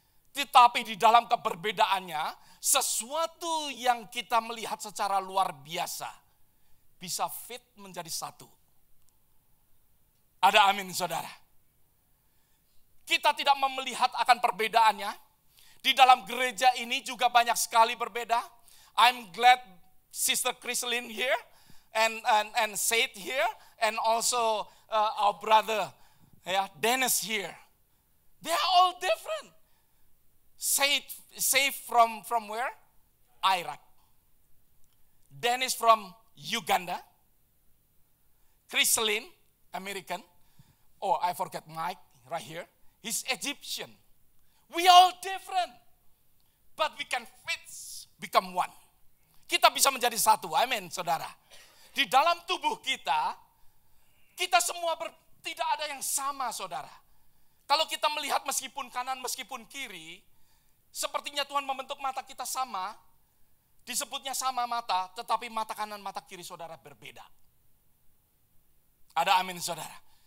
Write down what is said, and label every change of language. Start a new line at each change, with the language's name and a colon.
Indonesian: Tetapi di dalam keberbedaannya, sesuatu yang kita melihat secara luar biasa bisa fit menjadi satu. Ada amin saudara. Kita tidak melihat akan perbedaannya. Di dalam gereja ini juga banyak sekali berbeda.
English: I'm glad Sister Chrislyn here and Said here and also our brother Dennis here. They are all different. Said from where? Iraq. Dennis from Uganda. Chrislyn, American. Oh, I forget Mike right here. He's Egyptian. We all different. But we can fit, become one.
Indonesian: Kita bisa menjadi satu. Amin, saudara. Di dalam tubuh kita semua tidak ada yang sama, saudara. Kalau kita melihat meskipun kanan, meskipun kiri, sepertinya Tuhan membentuk mata kita sama, disebutnya sama mata, tetapi mata kanan, mata kiri saudara berbeda. Ada amin saudara.